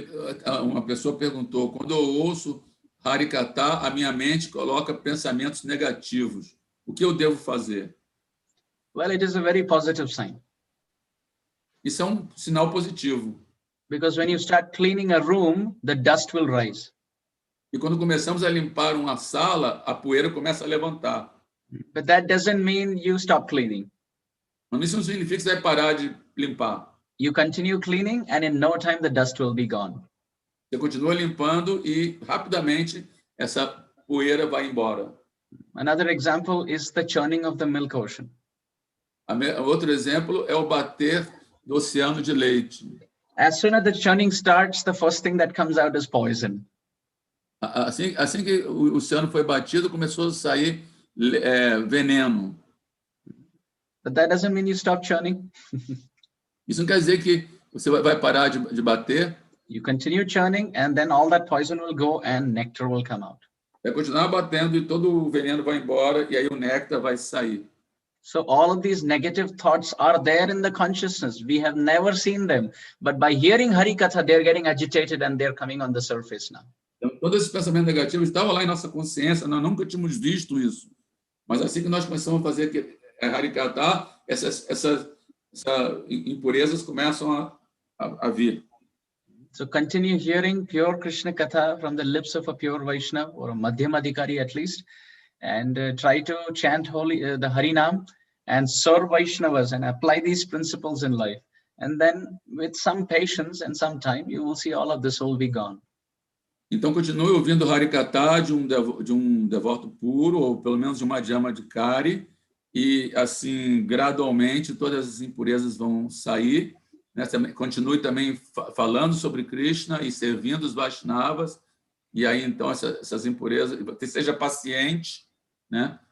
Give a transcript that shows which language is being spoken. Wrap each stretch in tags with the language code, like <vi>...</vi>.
<pt>Então, uma pessoa perguntou, quando eu ouço Harikatha, a minha mente coloca pensamentos negativos. O que eu devo fazer?</pt> <en>Well, it is a very positive sign.</en> <pt>Isso é um sinal positivo.</pt> <en>Because when you start cleaning a room, the dust will rise.</en> <pt>E quando começamos a limpar uma sala, a poeira começa a levantar.</pt> <en>But that doesn't mean you stop cleaning.</en> <pt>Mas isso não significa que você vai parar de limpar.</pt> <en>You continue cleaning, and in no time the dust will be gone.</en> <pt>Você continua limpando e rapidamente essa poeira vai embora.</pt> <en>Another example is the churning of the milk ocean.</en> <pt>Outro exemplo é o bater do oceano de leite.</pt> <en>As soon as the churning starts, the first thing that comes out is poison.</en> <pt>Assim que o oceano foi batido, começou a sair veneno.</pt> <en>But that doesn't mean you stop churning.</en> <pt>Isso não quer dizer que você vai parar de bater.</pt> <en>You continue churning, and then all that poison will go and nectar will come out.</en> <pt>Vai continuar batendo e todo o veneno vai embora e aí o néctar vai sair.</pt> <en>So all of these negative thoughts are there in the consciousness. We have never seen them, but by hearing Harikatha, they're getting agitated and they're coming on the surface now.</en> <pt>Então, todos esses pensamentos negativos estavam lá em nossa consciência, nós nunca tínhamos visto isso. Mas assim que nós começamos a fazer Harikatha, essas impurezas começam a vir.</pt> <en>So continue hearing pure Krishna Katha from the lips of a pure Vaishnava or a Madhyam Adhikari at least, and try to chant the Harinam and serve Vaishnavas and apply these principles in life. And then with some patience and some time, you will see all of this will be gone.</en> <pt>Então continue ouvindo Harikatha de um devoto puro, ou pelo menos de uma Madhyam Adhikari, e assim, gradualmente, todas as impurezas vão sair. Né? Continue também falando sobre Krishna e servindo os Vaishnavas, e aí então essas impurezas, seja paciente, né?</pt>